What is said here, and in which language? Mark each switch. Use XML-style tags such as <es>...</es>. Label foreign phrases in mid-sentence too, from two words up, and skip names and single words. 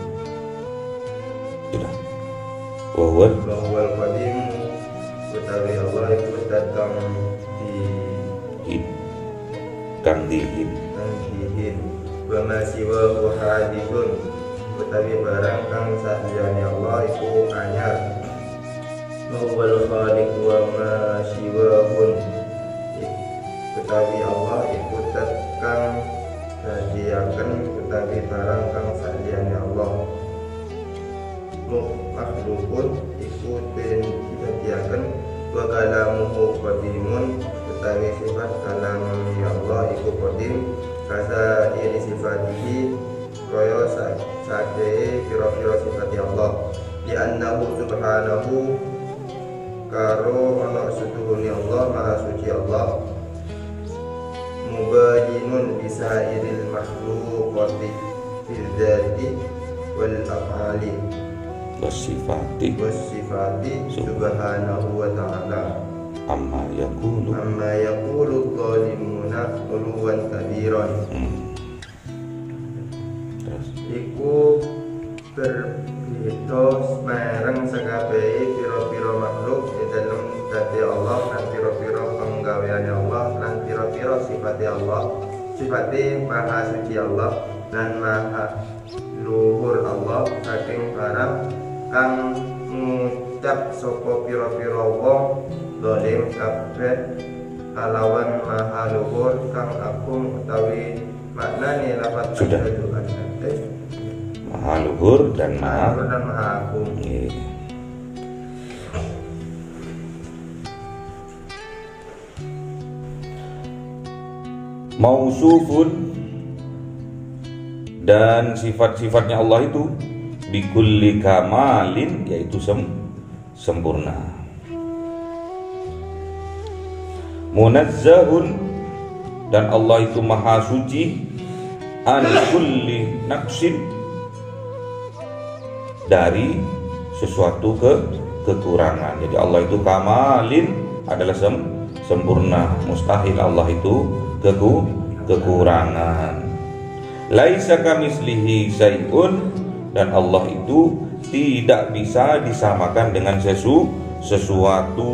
<ar>wawal</ar> <jv>qadim, utawi Allah iku zat kang dihin</jv> <ar>وما سواه حادث,</ar> <jv>utawi barang kang saliyane Allah iku anyar.</jv> <ar>والخالق وما سواه,</ar> <jv>utawi Allah iku zat kang dadiaken utawi barang kang saliyane Allah. Makhlukun iku den dadiaken</jv> <ar>وكلامه قديم,</ar> <jv>utawi sifat kalam Allah iku qadim</jv> <ar>كسائر صفاته</ar> <jv>kaya sakjane pira-pira sifat Allah.</jv> <ar>لأنه سبحانه,</ar> <jv>karo ana setuhune Allah maha suci Allah,</jv> <ar>مباين لسائر المخلوقات في الذات والأفعال wasifati سبحانه وتعالى عما يقول الظالمون علوا كبيرا.</ar> <jv>Iku berbeda marang sakabehe pira-pira makhluk di dalam dadi Allah lan pira-pira penggaweane Allah lan pira-pira sifate Allah, sifate maha suci Allah lan maha luhur Allah saking barang kang ngucap sapa pira-pira wong zalim kabeh kalawan maha luhur kang agung, utawi maknane lafaz</jv> <id>sudah maha luhur dan maha agung. Mausufun, dan sifat-sifatnya Allah itu</id> <ar>بكل كمال,</ar> <id>yaitu sempurna. Munazzahun, dan Allah itu maha suci,</id> <ar>عن كل نقص,</ar> <id>dari sesuatu kekurangan. Jadi Allah itu kamalin adalah sempurna, mustahil Allah itu kekurangan.</id> <ar>ليس كمثله شيء,</ar> <id>dan Allah itu tidak bisa disamakan dengan sesuatu.</id>